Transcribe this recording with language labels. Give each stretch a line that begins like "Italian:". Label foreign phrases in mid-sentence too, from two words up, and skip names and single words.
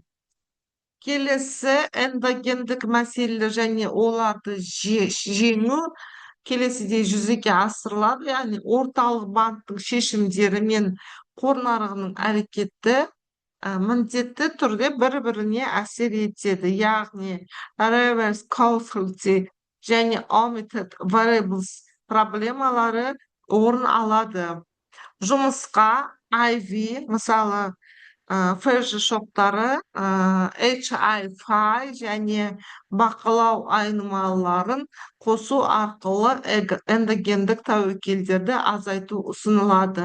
Kazakh: Келесі эндогендік мәселелер және оларды жеңу келесідей жүзеге асырылады, яғни орталық банктың шешімдері мен қор нарығының әрекеті міндетті түрде бір-біріне әсер етеді, яғни
English: reverse causality
Kazakh: және
English: omitted variables
Kazakh: проблемалары орын алады. Жұмысқа IV, мысалы, FG шоктары, HI-FI және бақылау айнымалыларын қосу арқылы эндогендік тәуекелдерді азайту ұсынылады.